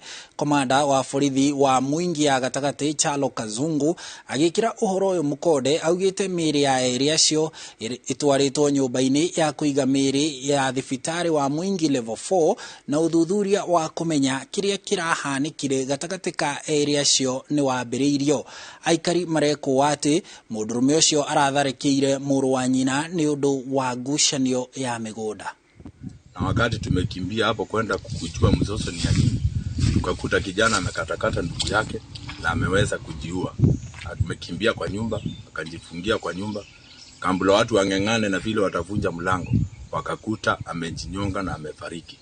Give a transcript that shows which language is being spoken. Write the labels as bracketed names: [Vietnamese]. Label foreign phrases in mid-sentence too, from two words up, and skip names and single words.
[Kikuyu] Komanda wa borithi wa Mwingi ya gatagati Chalo Kazungu agikira uhoro uyu mukode augite miri ya eri acio itwaritwo nyumba-ini ya kuiga miri ya thibitari wa Mwingi level 4 na uthuthuria wa kumenya kiria kirahanikire gatagati ka eri acio ni wambiriirio. Aikari mareko ati mundurume ucio aratharikiire muru wa nyina ni undu wa ngucanio ya migunda. [Swahili] Na wakati tumekimbia hapo kwenda kujua mzozo ni nini, tukakuta kijana amekatakata ndugu yake na ameweza kujiua. Tumekimbia kwa nyumba, akajifungia kwa nyumba. Kabla watu wangengane na vile watavunja mlango, wakakuta amejinyonga na amefariki.